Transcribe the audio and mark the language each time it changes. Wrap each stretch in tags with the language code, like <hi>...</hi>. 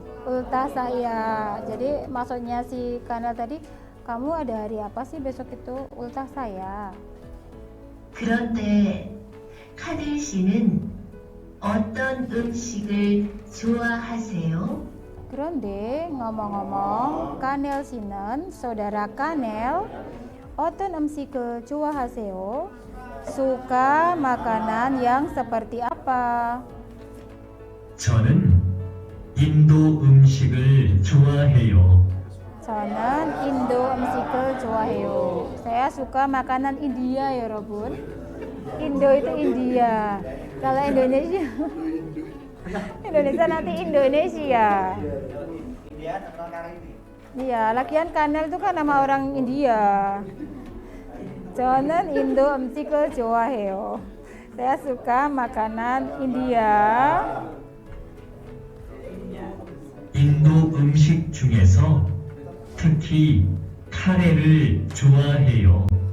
<id>Ultah saya. Jadi maksudnya si Kanel tadi, kamu ada hari apa sih besok itu? Ultah saya.</id> <ko>그런데 카넬 씨는 어떤 음식을 좋아하세요?</ko> <id>Kronde, ngomong-ngomong, Kanel Sinen, saudara Kanel,</id> <ko>어떤 음식을 좋아하세요?</ko> <id>Suka makanan yang seperti apa?</id> <ko>저는 인도 음식을 좋아해요. 저는 Indo 음식을 좋아해요.</ko> <id>Saya suka makanan India ya, Robun. Indo itu India. Kalau Indonesia, Indonesia nanti Indonesia. Iya, lagian Kanel itu kan nama orang India.</id> <ko>저는 인도 음식을 좋아해요.</ko> <id>Saya suka makanan India.</id> <ko>인도 음식 중에서 특히 카레를 좋아해요.</ko>